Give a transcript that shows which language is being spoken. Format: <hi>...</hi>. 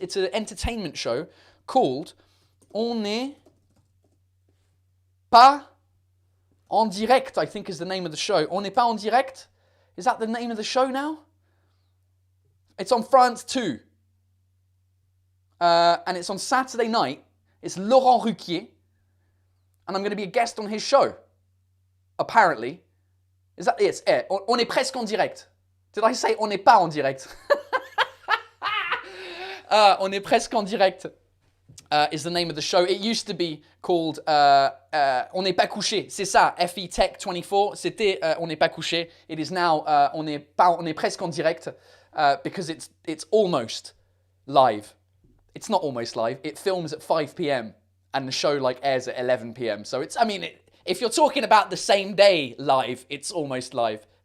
<en>It's an entertainment show called On n'est pas en direct, I think is the name of the show. On n'est pas en direct? Is that the name of the show now? It's on France 2. And it's on Saturday night. It's Laurent Ruquier. And I'm going to be a guest on his show. Apparently. Is that it? Yeah. On est presque en direct. Did I say on n'est pas en direct? On est presque en direct is the name of the show. It used to be called On n'est pas couché.</en> <fr>C'est ça, FE Tech 24. C'était On n'est pas couché.</fr> <en>It is now on est presque en direct because it's almost live. It's not almost live. It films at 5 p.m. and the show airs at 11 p.m. So it's, if you're talking about the same day live, it's almost live.</en>